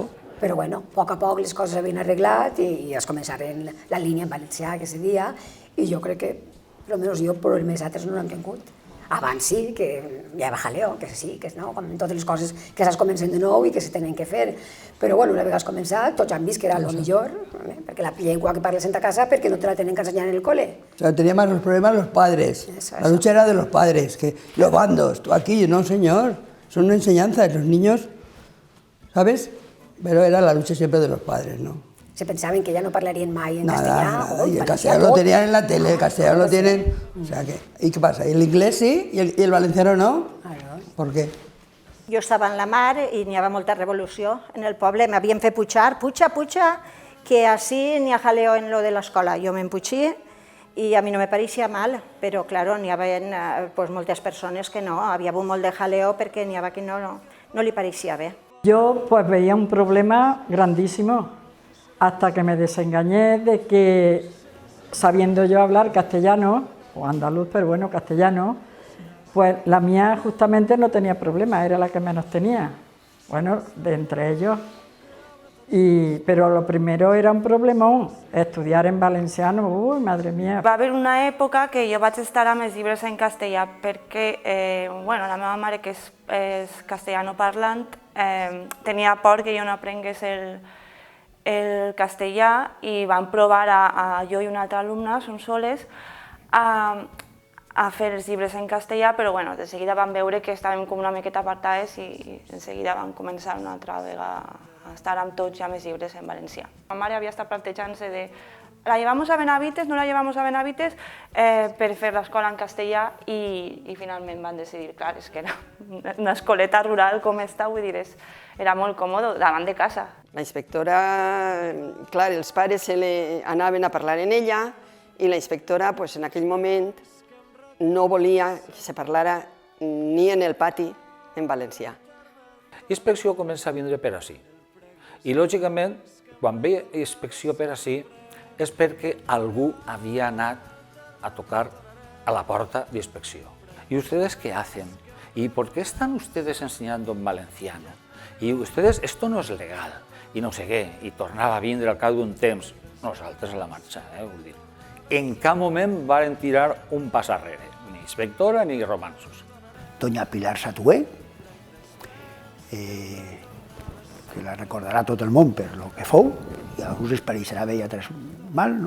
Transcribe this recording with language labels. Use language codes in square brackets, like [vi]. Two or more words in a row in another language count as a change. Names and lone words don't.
[ca] Però bueno, a poc les coses s'havien arreglat i es començaren la línia en valencià que se dia i jo crec que, almenys jo, però els més altres no l'han tingut. Abans sí, que hi havia jaleo, que sí, que no, com totes les coses que s'es comencen de nou i que se tenen que fer. Però bueno, una vegada has començat, tots han vist que era el millor, perquè la llengua que parles en ta casa, perquè no te la tenen que ensenyar en el cole. [es] O sea, tenía más los problemas los padres. La lucha era de los padres, que los bandos, tú aquí, no señor, son una enseñanza de los niños, ¿sabes? Pero era la lucha siempre de los padres, ¿no? [ca] Se pensaven que ya no parlarien mai en [es] Nada, y el castellano lo tenían en la tele, el castellano lo tienen, o sea que, ¿y qué pasa? ¿El inglés sí y el valenciano no? ¿Por qué? [ca] Jo estava en la mar i n'hi havia molta revolució en el poble, m'havien fet pujar, puja, que així n'hi ha jaleo en lo de l'escola. Jo me'n pugí i a mi no me pareixia mal, però claro, n'hi havia pues, moltes persones que no, havia hagut molt de jaleo perquè n'hi havia que no li pareixia bé. [es] Yo pues veía un problema grandísimo hasta que me desengañé de que, sabiendo yo hablar castellano, o andaluz, pero bueno, castellano, pues la mía justamente no tenía problema, era la que menos tenía, bueno, de entre ellos. Pero lo primero era un problemón, estudiar en valenciano, uy, madre mía. [ca] Va haver una època que jo vaig estar amb els llibres en castellà perquè bueno, la meva mare, que és castellano parlant, tenia por que jo no aprengués el castellà i van provar a jo i una altra alumna, són soles, a fer els llibres en castellà, però bueno, de seguida van veure que estàvem com una miqueta apartades i de seguida van començar una altra vegada a estar amb tots ja més llibres en valencià. Ma mare havia estat plantejant-se de [es] ¿la llevamos a Benavites, no la llevamos a Benavites? [ca] Per fer l'escola en castellà i finalment van decidir, clar, és que era una escoleta rural com esta, vull dir, era molt còmode, davant de casa. La inspectora, clar, els pares anaven a parlar en ella i la inspectora pues, en aquell moment no volia que se parlara ni en el pati en valencià. La inspecció comença a vindre per ací. I lògicament, quan ve inspecció per ací, és perquè algú havia anat a tocar a la porta de inspecció. [es] ¿Y ustedes qué hacen? ¿Y por qué están ustedes enseñando en valenciano? Y ustedes, esto no es legal, [ca] i no sé què, i tornava a vindre al cap d'un temps, nosaltres a la marxa, vull dir. En cap moment varen tirar un pas arrere, ni inspectora ni romansos. Doña Pilar Satué, que la recordarà tot el món per lo que fou, i a alguns es pareixerà bé i a altres mal, no?